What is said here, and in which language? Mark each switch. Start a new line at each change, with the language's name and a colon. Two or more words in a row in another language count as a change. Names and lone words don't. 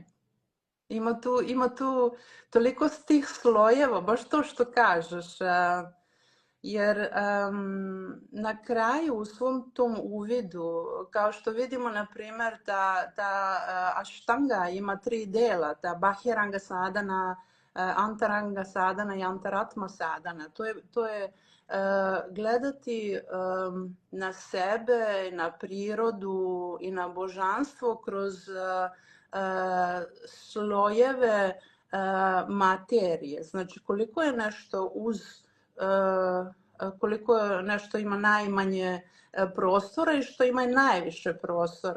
Croatian: Ima tu toliko tih slojeva, baš to što kažeš. Jer na kraju u svom tom uvidu, kao što vidimo, na primjer, ta aštanga ima 3 dela, ta
Sanskrit: bahiranga sadana, antaranga sadana
Croatian: i
Sanskrit: antaratma sadana.
Croatian: To je gledati na sebe, na prirodu i na božanstvo kroz slojeve materije. Znači, koliko je nešto koliko nešto ima najmanje prostora i što ima najviše prostora.